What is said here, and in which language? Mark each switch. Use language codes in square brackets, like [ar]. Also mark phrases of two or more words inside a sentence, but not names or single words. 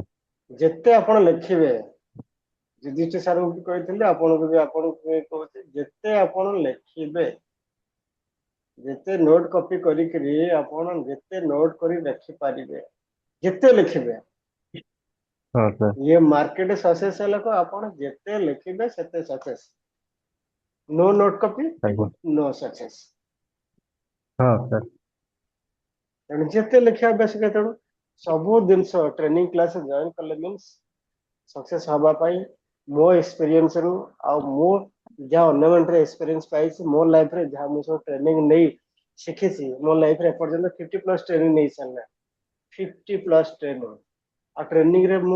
[or] ଯେତେ ଆପଣ ଲେଖିବେ ଯୁଧିଷ୍ଠିର ସାରଙ୍କୁ ବି କହିଥିଲି ଆପଣଙ୍କୁ ବି ଆପଣଙ୍କୁ କହୁଛି ଯେତେ ଆପଣ ଲେଖିବେ ଯେତେ [en] ନୋଟ କପି [or] କରିକିରି ଆପଣ ଯେତେ ନୋଟ କରି ଲେଖିପାରିବେ ଯେତେ ଲେଖିବେ ହଁ ସାର୍। ଇଏ [en] ମାର୍କେଟ ସକ୍ସେସ୍ [or] ହେଲାକୁ ଆପଣ ଯେତେ ଲେଖିବେ ସେତେ ସକ୍ସେସ୍ [en] no note copy [or] ଆଜ୍ଞା। [en] no success [or] ହଁ ସାର୍। ତେଣୁ ଯେତେ ଲେଖିବା ଆବଶ୍ୟକ ତେଣୁ ସବୁ ଜିନିଷ [en] ଟ୍ରେନିଂ କ୍ଲାସ ଜଏନ [or] କଲେ ମିନ୍ସ ସକ୍ସେସ୍ ହବା ପାଇଁ ମୋ ଏକ୍ସପିରିଏନ୍ସ ରୁ ଆଉ ମୁଁ ଯାହା ଅନ୍ୟମାନଙ୍କର ଏକ୍ସପିରିଏନ୍ସ ପାଇଛି ମୋ ଲାଇଫରେ ଯାହା ମୁଁ ସବୁ ଟ୍ରେନିଂ ନେଇ ଶିଖିଛି ମୋ ଲାଇଫରେ ଏପର୍ଯ୍ୟନ୍ତ 50+ ଟ୍ରେନିଂ ନେଇ ସାରିଲା 50+ ଟ୍ରେନିଂ ଆଉ ଟ୍ରେନିଂରେ ମୁଁ